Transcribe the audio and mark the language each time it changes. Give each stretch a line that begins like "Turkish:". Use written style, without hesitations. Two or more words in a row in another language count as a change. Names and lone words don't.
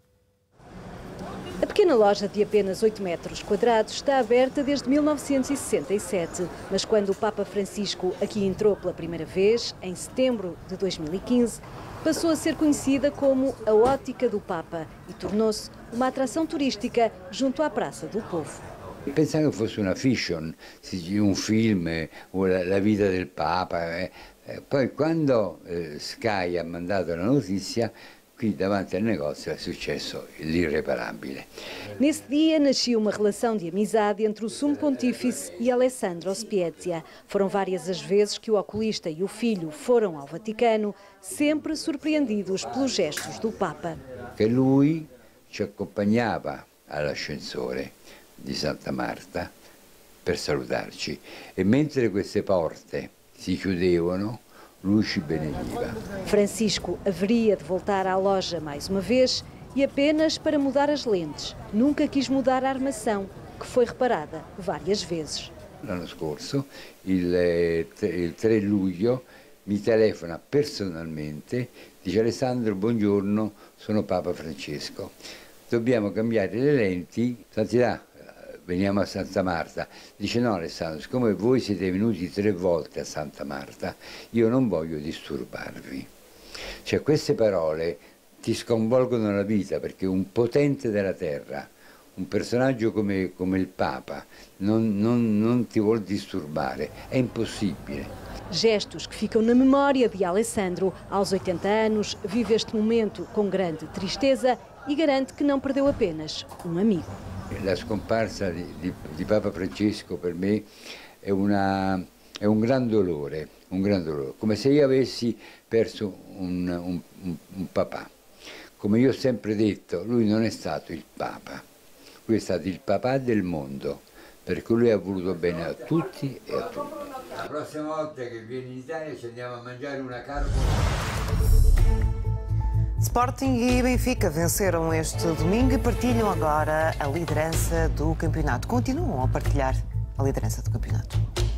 Portuguese: A pequena loja de apenas 8 metros quadrados está aberta desde 1967, mas quando o Papa Francisco aqui entrou pela primeira vez, em setembro de 2015, passou a ser conhecida como a Ótica do Papa e tornou-se uma atração turística junto à Praça do Povo.
Italian: Pensavo che fosse una fiction, un film o la vita del Papa. Poi quando Sky ha mandato la notizia, qui davanti al negócio é sucesso l'irreparabile.
Portuguese: Nesse dia nascia uma relação de amizade entre o Sumo Pontífice e Alessandro Spiezia. Foram várias as vezes que o oculista e o filho foram ao Vaticano, sempre surpreendidos pelos gestos do Papa.
Italian: Che lui ci accompagnava all'ascensore di Santa Marta per salutarci e mentre queste porte si chiudevano, lui ci benediva.
Portuguese: Francisco haveria de voltar à loja mais uma vez e apenas para mudar as lentes. Nunca quis mudar a armação, que foi reparada várias vezes.
Italian: L'anno scorso, il 3 luglio, mi telefona personalmente, dice: Alessandro, buongiorno, sono Papa Francesco. Dobbiamo cambiare le lenti, santità, veniamo a Santa Marta. Dice: no Alessandro, siccome voi siete venuti 3 volte a Santa Marta, io non voglio disturbarvi. Cioè queste parole ti sconvolgono la vita, perché un potente della terra, un personaggio come il Papa, non ti vuol disturbare, è impossibile.
Portuguese: Gestos que ficam na memória de Alessandro. Aos 80 anos, vive este momento com grande tristeza e garante que não perdeu apenas um amigo.
Italian: La scomparsa di Papa Francesco per me è un gran dolore, come se io avessi perso un papà. Come io ho sempre detto, lui non è stato il Papa, lui è stato il papà del mondo, perché lui ha voluto bene a tutti e a tutti. La prossima volta che vieni in Italia ci andiamo a mangiare una
Portuguese: Sporting e Benfica venceram este domingo e partilham agora a liderança do campeonato. Continuam a partilhar a liderança do campeonato.